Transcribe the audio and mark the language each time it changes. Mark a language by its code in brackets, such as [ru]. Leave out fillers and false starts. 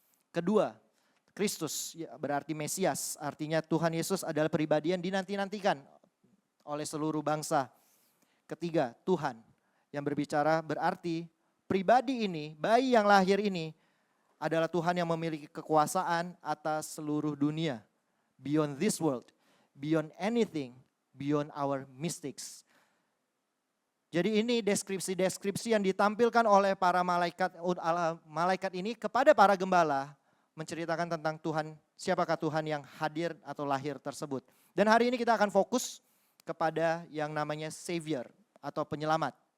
[id] Kedua, Kristus berarti Mesias, artinya Tuhan Yesus adalah pribadi yang dinanti-nantikan oleh seluruh bangsa. Ketiga, Tuhan yang berbicara berarti pribadi ini, bayi yang lahir ini adalah Tuhan yang memiliki kekuasaan atas seluruh dunia. [en] Beyond this world, beyond anything, beyond our mistakes. [id] Jadi ini deskripsi-deskripsi yang ditampilkan oleh para malaikat ini kepada para gembala, menceritakan tentang Tuhan, siapakah Tuhan yang hadir atau lahir tersebut. Dan hari ini kita akan fokus kepada yang namanya Savior atau penyelamat.